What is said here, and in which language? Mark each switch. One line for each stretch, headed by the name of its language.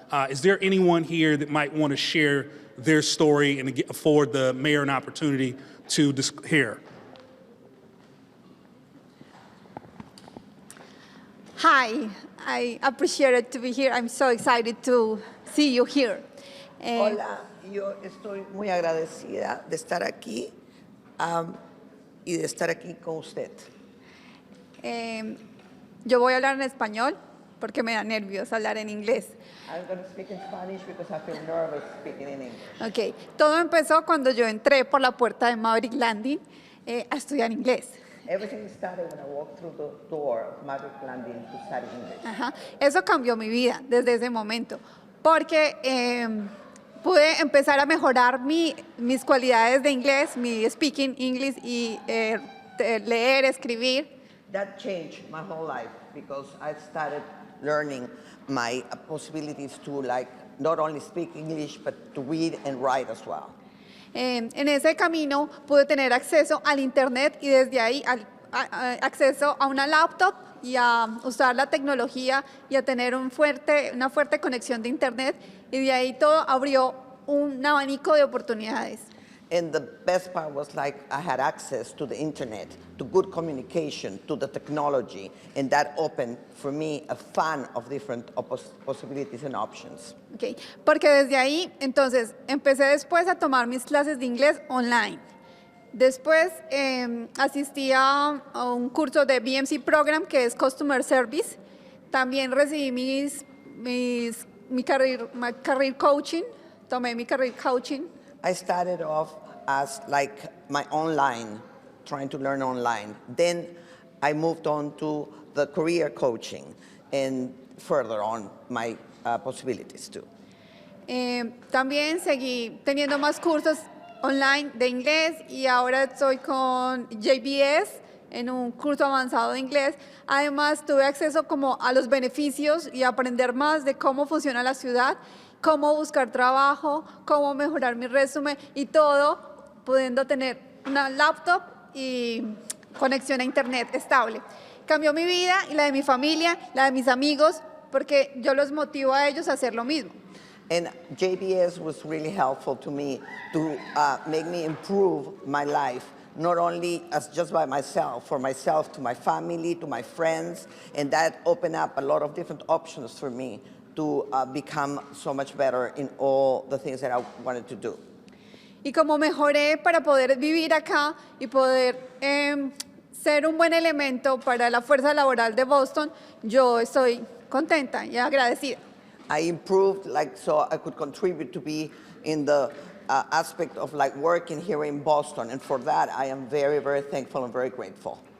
English: Is there anyone here that might want to share their story and afford the mayor an opportunity to hear? Hi, I appreciate it to be here. I'm so excited to see you here.
Spanish: Hola, yo estoy muy agradecida de estar aquí y de estar aquí con usted. Yo voy a hablar en español porque me da nervios hablar en inglés.
English: I'm going to speak in Spanish because I feel nervous speaking in English. Okay.
Spanish: Todo empezó cuando yo entré por la puerta de Maverick Landing a estudiar inglés.
English: Everything started when I walked through the door of Maverick Landing to study English. Ajá.
Spanish: Eso cambió mi vida desde ese momento porque pude empezar a mejorar mis cualidades de inglés, mi
English: speaking English
Spanish: y leer, escribir.
English: That changed my whole life because I started learning my possibilities to not only speak English but to read and write as well.
Spanish: En ese camino pude tener acceso al internet y desde ahí acceso a una laptop y a usar la tecnología y a tener una fuerte conexión de internet y de ahí todo abrió un abanico de oportunidades.
English: And the best part was I had access to the internet, to good communication, to the technology, and that opened for me a fan of different possibilities and options. Okay.
Spanish: Porque desde ahí, entonces, empecé después a tomar mis clases de inglés online. Después asistí a un curso de BMC Program, que es Customer Service. También recibí mi career coaching, tomé mi career coaching.
English: I started off as my online, trying to learn online. Then I moved on to the career coaching and further on my possibilities too.
Spanish: También seguí teniendo más cursos online de inglés y ahora estoy con JBS en un curso avanzado de inglés. Además tuve acceso como a los beneficios y aprender más de cómo funciona la ciudad, cómo buscar trabajo, cómo mejorar mi resumen y todo pudiendo tener una laptop y conexión a internet estable. Cambió mi vida y la de mi familia, la de mis amigos, porque yo los motivo a ellos a hacer lo mismo.
English: And JBS was really helpful to me to make me improve my life, not only as just by myself, for myself, to my family, to my friends, and that opened up a lot of different options for me to become so much better in all the things that I wanted to do.
Spanish: Y como mejoré para poder vivir acá y poder ser un buen elemento para la fuerza laboral de Boston, yo estoy contenta y agradecida.
English: I improved so I could contribute to be in the aspect of working here in Boston, and for that I am very, very thankful and very grateful.